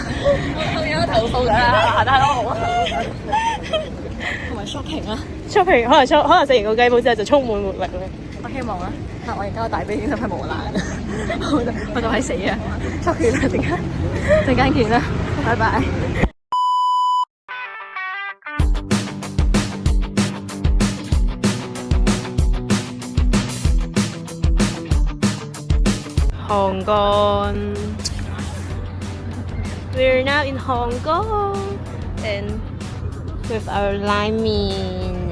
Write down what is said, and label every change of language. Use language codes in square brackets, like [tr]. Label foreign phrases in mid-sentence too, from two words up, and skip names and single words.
[yue] 我有頭痛㗎啦，行得好啊！同埋 shopping 啊 shopping 可能食完個雞煲之後就充滿活力咧。我希望啦，但我而家個大髀已經係磨爛，我就係死啊！出血啦，陣間見啦，拜拜。 [en] Hong Kong. We're now in Hong Kong and with our lime mean.